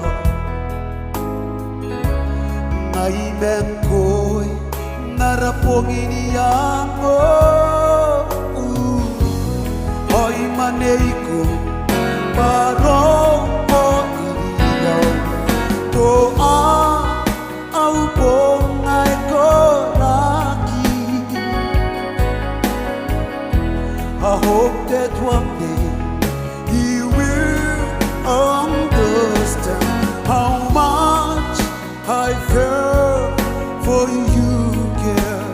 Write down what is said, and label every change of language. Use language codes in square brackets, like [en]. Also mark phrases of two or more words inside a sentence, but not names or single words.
[mas] ngai menkoi narapongi ni iango oi maneiko paro o irio to au po ngai koraki [en] I hope that one day you will understand how much I felt for you, girl.